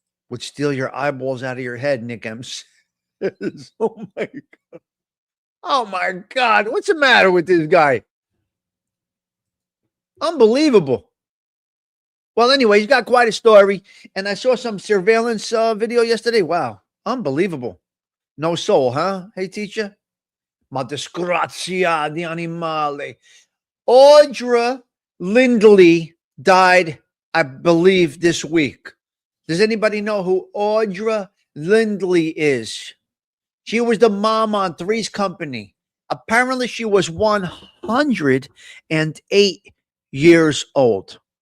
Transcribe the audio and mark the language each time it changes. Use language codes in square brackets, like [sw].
[en] Would steal your eyeballs out of your head, Nick Ems. Oh my god. Oh my god. What's the matter with this guy? Unbelievable. Well, anyway, he's got quite a story. And I saw some surveillance video yesterday. Wow. Unbelievable. No soul, huh? Hey, teacher. [it] Ma disgrazia di animale. [en] Audra Lindley died, I believe, this week. Does anybody know who Audra Lindley is? She was the mom on Three's Company. Apparently, she was 108 years old.